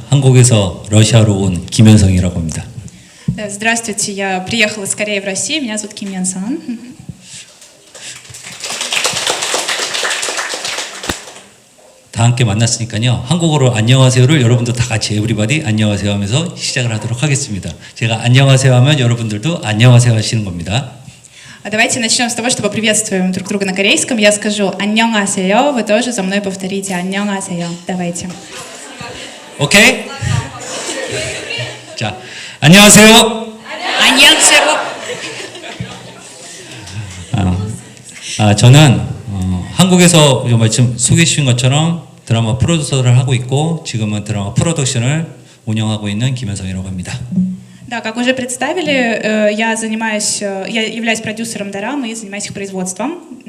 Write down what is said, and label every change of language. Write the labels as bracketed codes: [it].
[ko] 한국에서 러시아로 온 김현성이라고 합니다. [ru] Здравствуйте, я приехала из Кореи в Россию, меня зовут Ким Ян Сон. [ko] 다 함께 만났으니까요. 한국어로 안녕하세요를 여러분도 다 같이 에브리바디 안녕하세요 하면서 시작을 하도록 하겠습니다. 제가 안녕하세요 하면 여러분들도 안녕하세요 하시는 겁니다. [ru] Давайте начнем с того, что поприветствуем друг друга на корейском. Я скажу 안녕하세요, вы тоже за мной повторите 안녕하세요. Давайте. [ko] 오케이? 자, 안녕하세요. 안녕하세요. 저는 한국에서 지금 소개해 주신 것처럼 드라마 프로듀서를 하고 있고 지금은 드라마 프로덕션을 운영하고 있는 김현성이라고 합니다. [ru] Да, как уже представили, я являюсь продюсером дорамы и занимаюсь их производством.